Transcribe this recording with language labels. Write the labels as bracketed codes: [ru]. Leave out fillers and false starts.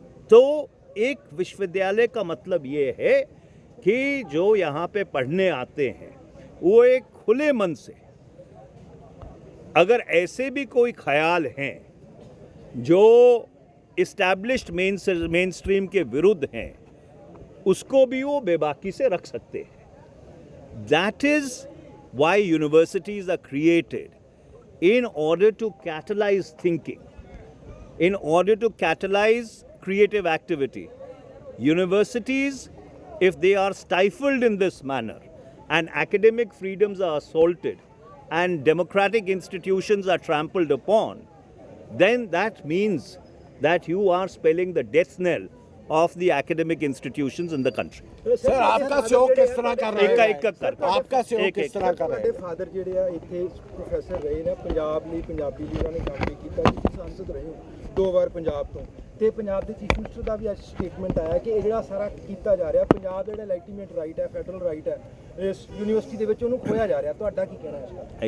[hi] तो एक विश्वविद्यालय का मतलब ये है कि जो यहाँ पे पढ़ने आते हैं वो एक खुले मन से, अगर ऐसे भी कोई ख्याल हैं जो इस्टेब्लिश्ड मेन स्ट्रीम के विरुद्ध हैं, उसको भी वो बेबाकी से रख सकते हैं। [en] That is why universities are created in order to catalyze thinking, in order to catalyze creative activity. Universities, if they are stifled in this manner and academic freedoms are assaulted and democratic institutions are trampled upon, then that means that you are spelling the death knell of the academic institutions in the country. [hi] Sir आपका सहयोग किस तरह कर रहे हैं? एक कर आपका सहयोग किस तरह कर रहे हैं? [pa] ਤੁਹਾਡੇ ਫਾਦਰ ਜਿਹੜੇ ਆ ਇੱਥੇ ਪ੍ਰੋਫੈਸਰ ਰਹੇ ਨੇ, ਪੰਜਾਬ ਲਈ ਪੰਜਾਬੀ ਲਈ ਉਹਨਾਂ ਨੇ ਕੰਮ ਵੀ ਕੀਤਾ, ਤੁਸੀਂ ਸੰਸਦ ਰਹੇ ਹੋ 2 ਵਾਰ ਪੰਜਾਬ ਤੋਂ, ਤੇ ਪੰਜਾਬ ਦੇ ਚੀਫ ਮਿਨਿਸਟਰ ਦਾ ਵੀ ਅੱਜ ਸਟੇਟਮੈਂਟ ਆਇਆ ਕਿ ਇਹ ਜਿਹੜਾ ਸਾਰਾ ਕੀਤਾ ਜਾ ਰਿਹਾ, ਪੰਜਾਬ ਜਿਹੜਾ ਲੈਜੀਟੀਮੇਟ ਰਾਈਟ ਹੈ, ਫੈਡਰਲ ਰਾਈਟ ਹੈ, ਇਸ ਯੂਨੀਵਰਸਿਟੀ ਦੇ ਵਿੱਚ ਉਹਨੂੰ ਖੋਇਆ ਜਾ ਰਿਹਾ। ਤੁਹਾਡਾ ਕੀ ਕਹਿਣਾ ਹੈ ਇਸ ਬਾਰੇ?